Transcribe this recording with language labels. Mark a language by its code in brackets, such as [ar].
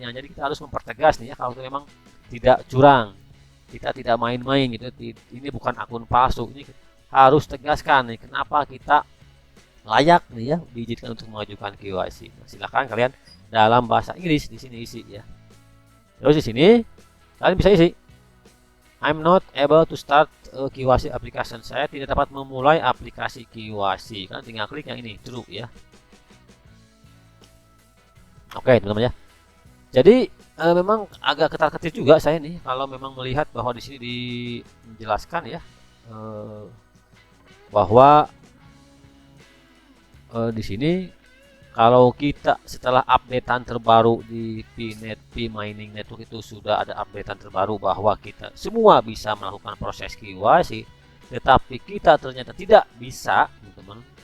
[id] Nah, jadi kita harus mempertegas nih ya, kalau itu memang tidak curang, kita tidak main-main gitu. Ini bukan akun palsu. Ini harus tegaskan nih kenapa kita layak nih ya diizinkan untuk mengajukan KYC. Nah, silakan kalian dalam bahasa Inggris di sini isi ya. Terus di sini kalian bisa isi [en] I'm not able to start a KYC application. [id] Saya tidak dapat memulai aplikasi KYC. Kalian tinggal klik yang ini, true ya. Oke, teman-teman ya. Jadi memang agak ketar-ketir juga saya nih kalau memang melihat bahwa di sini dijelaskan ya bahwa di sini kalau kita setelah updatean terbaru di P-Mining Network itu sudah ada updatean terbaru bahwa kita semua bisa melakukan proses KYC, tetapi kita ternyata tidak bisa, teman-teman.